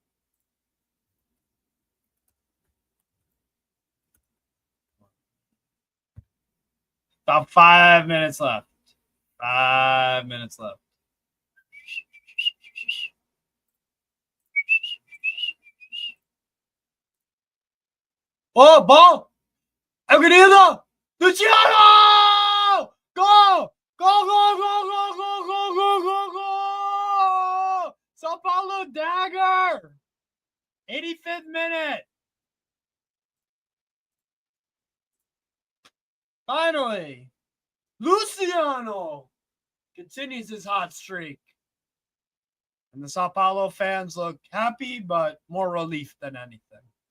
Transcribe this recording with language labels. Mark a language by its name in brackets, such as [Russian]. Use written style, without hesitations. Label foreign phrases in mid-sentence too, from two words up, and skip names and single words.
[English] About 5 minutes left. 5 minutes left. Oh, ball! Agredo! Luciano! Go! Go, go, go, go, go, go, go, go, go! Sao Paulo dagger! 85th minute. Finally, Luciano continues his hot streak. And the Sao Paulo fans look happy, but more relief than anything.